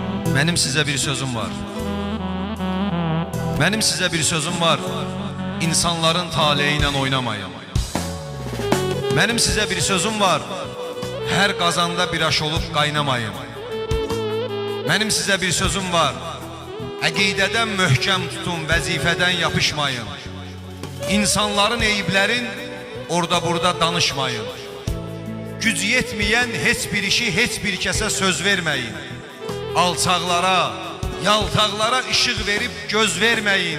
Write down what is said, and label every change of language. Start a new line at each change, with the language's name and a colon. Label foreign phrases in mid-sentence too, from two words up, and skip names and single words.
Turkish: Benim size bir sözüm var. Benim size bir sözüm var. İnsanların taleyiyle oynamayın. Benim size bir sözüm var. Her kazanda bir aş olup kaynamayın. Benim size bir sözüm var.
Azerbaijani: Əqidədən möhkəm tutun, vəzifədən yapışmayın. İnsanların eyiblərin orada burada danışmayın. Güc yetməyən heç bir işi heç bir kəsə söz verməyin. Alçaqlara, yaltaqlara işıq verib göz verməyin.